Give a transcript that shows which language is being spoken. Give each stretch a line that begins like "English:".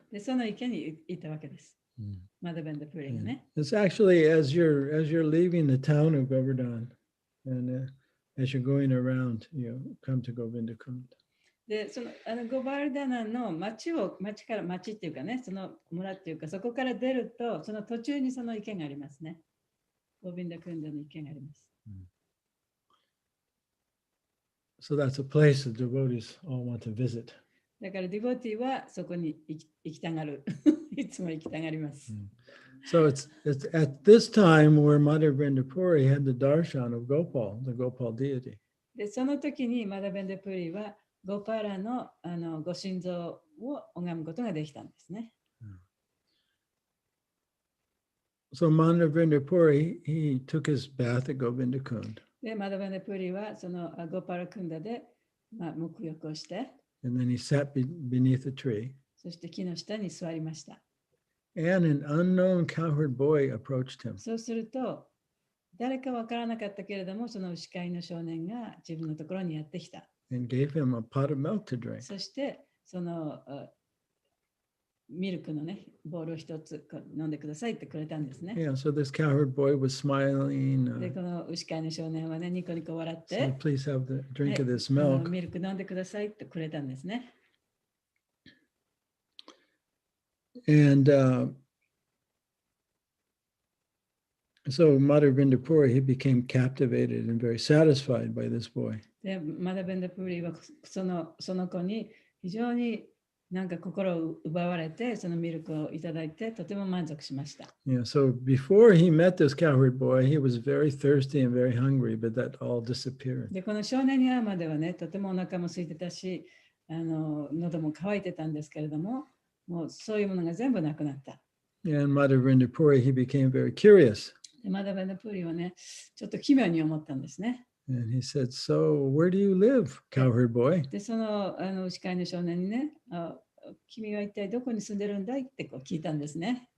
Japanese: で、その池に行ったわけです。マドベンダプリがね。
English: It's actually as you're leaving the town of Govardhan and as you're going around, you come to Govinda Kund.
Japanese: で、ゴバルダナの町っていうかね、その村っていうか、そこから出ると、その途中にその池がありますね。ゴビンダクンダの池があります。
English: So that's a place that devotees all want to visit.
Japanese: だからディボティはそこに行きたがる。いつも行きたがります。
English: So it's at this time where Madhvendra Puri had the darshan of Gopal, the Gopal deity.
Japanese: で、その時にマダベンダプリはゴパラのご神像を拝むことができたんですね。
English: So Madhvendra Puri, he took his bath at Govinda Kund.
Japanese: で、マダベンダプリはそのゴパラクンダで、沐浴をして、
English: And then he sat beneath a tree.
Japanese: そして木の下に座りました。
English: And an unknown cowherd boy approached him.
Japanese: そうすると、誰かわからなかったけれども、その牛飼いの少年が自分のところにやってきた。
English: And gave him a pot of milk to drink.
Japanese: そして、そのミルクのね、ボールを一つ飲んでくださいってくれたんですね。
English: Yeah, so this cowherd boy was smiling.
Japanese: で、この牛飼いの少年はね、ニコニコ笑っ
English: So
Japanese: て、
English: please have the drink of this
Japanese: はい、
English: milk.
Japanese: ミルク飲んでくださいってくれたんですね。
English: And so Madhvendra Puri, he became captivated and very satisfied by this boy.
Japanese: で、マダベンダプリはその子に非常になんか心を奪われて、そのミルクをいただいて、とても満足しました。
English: Yeah, so before he met this cowherd boy, he was very thirsty and very hungry, but that all disappeared.
Japanese: で、この少年に会うまではね、とてもお腹も空いてたし、喉も渇いてたんですけれども、もうそういうものが全部なくなった。
English: And Madhvendra Puri, he became very curious.
Japanese: でマダベンダプリはね、ちょっと奇妙に思ったんですね。
English: And he said, so where do you live, cowherd boy?
Japanese: で、その牛飼いの少年にね、君は一体どこに住んでるんだいってこう聞いたんですね。